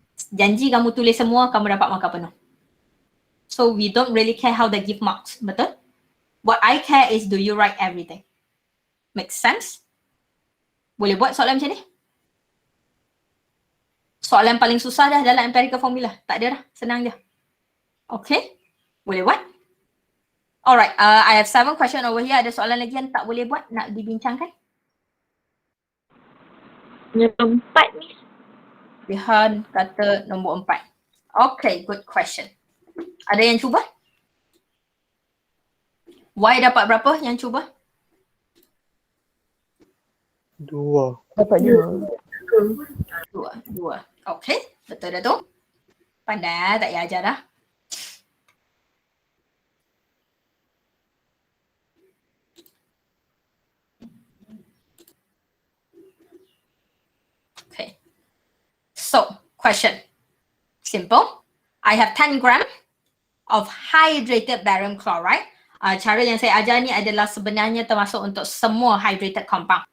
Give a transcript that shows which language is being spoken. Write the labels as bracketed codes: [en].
[ms] Janji kamu tulis semua, kamu dapat markah penuh. [en] So we don't really care how they give marks. [ms] Betul? [en] What I care is do you write everything. Make sense? [ms] Boleh buat soalan macam ni? Soalan paling susah dah dalam empirical formula. Tak ada dah. Senang je. Okay? Boleh buat? Alright. [en] I have 7 question over here. [ms] Ada soalan lagi yang tak boleh buat? Nak dibincangkan? Nombor 4 ni. Rihan kata nombor 4. Okay. Good question. Ada yang cuba? Y dapat berapa yang cuba? 2. Dapat 2. 2. Okay. Betul dah tu. Pandai tak payah ajar dah. [en] Okay. So, question. Simple. I have 10 gram of hydrated barium chloride. [ms] Cara yang saya ajar ni adalah sebenarnya termasuk untuk semua hydrated compound.